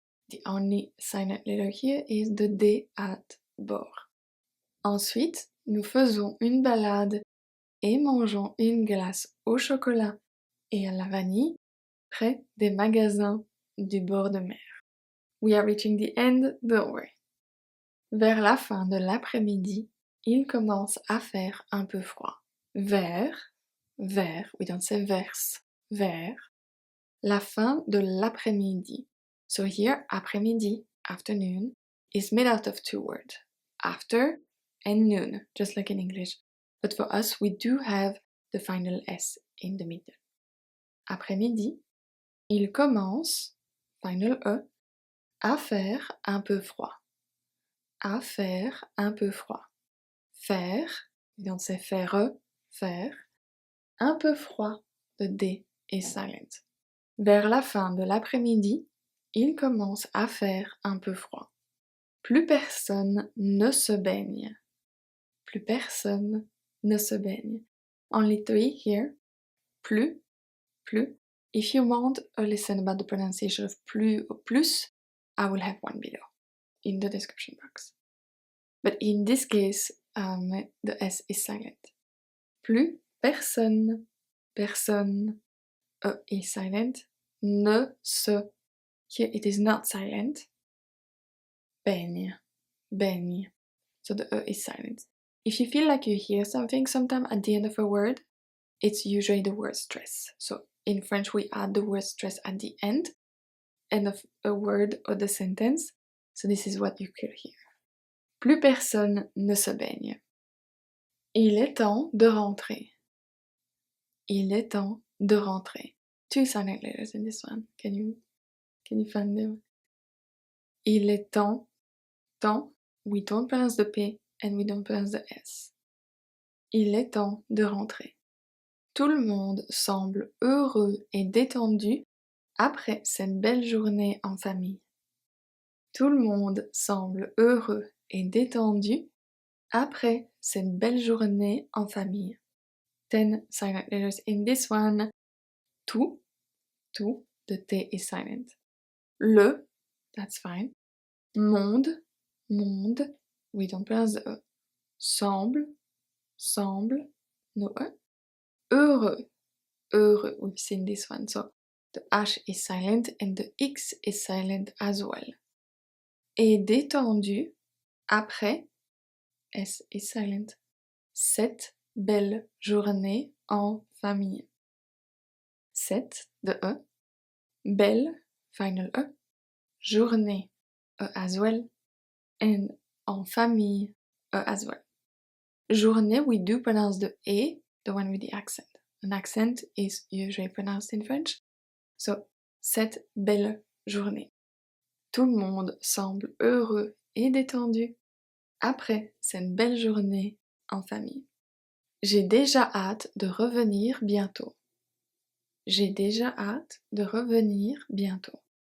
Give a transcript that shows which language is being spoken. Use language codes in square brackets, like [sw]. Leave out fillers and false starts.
[en] The only silent letter here is the D at bord. [fr] Ensuite, nous faisons une balade et mangeons une glace au chocolat et à la vanille près des magasins du bord de mer. [en] We are reaching the end, don't worry. [fr] Vers la fin de l'après-midi, il commence à faire un peu froid. Vers, [en] we don't say [fr] vers, vers, la fin de l'après-midi. [en] So here, après-midi, afternoon, is made out of two words. After and noon, just like in English. But for us, we do have the final S in the middle. [fr] Après-midi, il commence, [en] final E, [fr] à faire un peu froid. À faire un peu froid. Faire, [en] we don't say [fr] faire, faire. Un peu froid, [en] the D is silent. [fr] Vers la fin de l'après-midi, il commence à faire un peu froid. Plus personne ne se baigne. Plus personne ne se baigne. [en] Only three here. Plus. If you want a lesson about the pronunciation of plus or plus, I will have one below in the description box. But in this case, the S is silent. Plus personne, E is silent. Ne se, here it is not silent. Baigne. So the E is silent. If you feel like you hear something sometime at the end of a word, it's usually the word stress. So in French, we add the word stress at the end of a word or the sentence. So this is what you could hear. [fr] Plus personne ne se baigne. Il est temps de rentrer. Il est temps de rentrer. [en] Two silent letters in this one. Can you find them? [fr] Il est temps. [en] We don't pronounce the P and we don't pronounce the S. [fr] Il est temps de rentrer. Tout le monde semble heureux et détendu après cette belle journée en famille. Tout le monde semble heureux et détendu après cette belle journée en famille. [en] 10 silent letters in this one. Tout, the T is silent. Le, that's fine. Monde, we don't pronounce the E. Semble, no E. Heureux, we've seen this one. So the H is silent and the X is silent as well. [fr] Et détendu, [en] après, S is silent. [fr] cette belle journée en famille. [en] Cette de E, belle, final E, journée, E as well, and [fr] en famille, [en] E as well. Journée, we do pronounce the E, the one with the accent. An accent is usually pronounced in French. [fr] So, cette belle journée. Tout le monde semble heureux et détendu après cette belle journée en famille. J'ai déjà hâte de revenir bientôt. J'ai déjà hâte de revenir bientôt.